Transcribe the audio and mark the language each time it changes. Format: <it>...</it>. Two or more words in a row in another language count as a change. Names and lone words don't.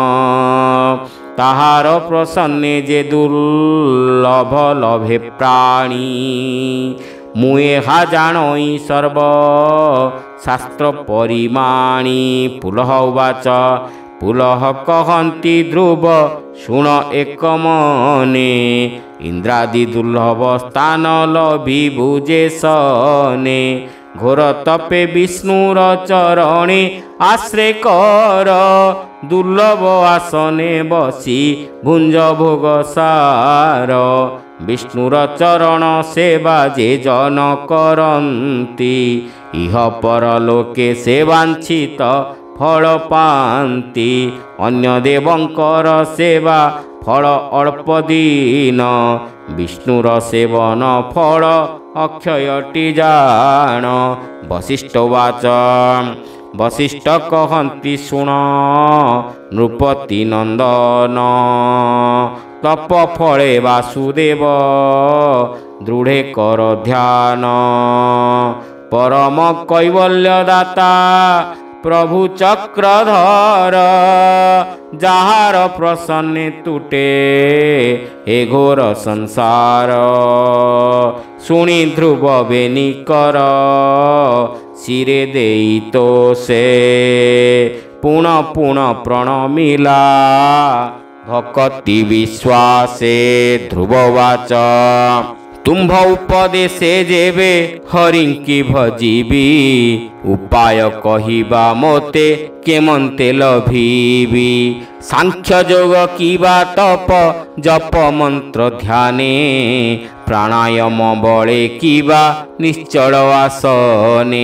<or>ତାହାର ପ୍ରସନ୍ନେ ଯେ ଦୁର୍ଲଭ ଲଭେ ପ୍ରାଣୀ ମୁଏ ହା ଜାଣଇ ସର୍ବ ଶାସ୍ତ୍ର ପରିମାଣୀ ପୁଲହ ଉବାଚ ପୁଲହ କହନ୍ତି ଧ୍ରୁବ ଶୁଣ ଏକ ମନେ ଇନ୍ଦ୍ରାଦି ଦୁର୍ଲଭ ସ୍ଥାନ ଲଭି ଭୁଜେ ସନେ ଘୋର ତପେ ବିଷ୍ଣୁର ଚରଣେ ଆଶ୍ରୟ କର ଦୁର୍ଲଭ ଆସନେ ବସି ଭୁଞ୍ଜ ଭୋଗ ସାର ବିଷ୍ଣୁର ଚରଣ ସେବା ଯେ ଜନ କରନ୍ତି ଇହ ପରଲୋକେ ସେବାଞ୍ଛିତ ଫଳ ପାନ୍ତି ଅନ୍ୟ ଦେବଙ୍କର ସେବା ଫଳ ଅଳ୍ପ ଦିନ ବିଷ୍ଣୁର ସେବନ ଫଳ ଅକ୍ଷୟଟି ଜାଣ ବଶିଷ୍ଠ ବାଚ ବଶିଷ୍ଠ କହନ୍ତି ଶୁଣ ନୃପତି ନନ୍ଦନ ତପ ଫଳେ ବାସୁଦେବ ଦୃଢ଼େ କର ଧ୍ୟାନ ପରମ କୈବଲ୍ୟଦାତା ପ୍ରଭୁ ଚକ୍ରଧର ଯାହାର ପ୍ରସନ୍ନେ ତୁଟେ ଏ ଘୋର ସଂସାର ଶୁଣି ଧ୍ରୁବ ବେନିକର ସିରେ ଦେଇ ତୋ ସେ ପୁଣ ପୁଣ ପ୍ରଣମିଲା ଭକ୍ତି ବିଶ୍ୱାସେ ଧ୍ରୁବବାଚ ତୁମ୍ଭ ଉପଦେଶେ ଯେବେ ହରିଙ୍କି ଭଜିବି, ଉପାୟ କହିବା ମୋତେ କେମନ୍ତେ ଲଭିବି। ସାଂଖ୍ୟ ଯୋଗ କିବା ତପ ଜପ ମନ୍ତ୍ର ଧ୍ୟାନେ, ପ୍ରାଣାୟାମ ବଳେ କିବା ନିଶ୍ଚଳ ଆସନେ।</or>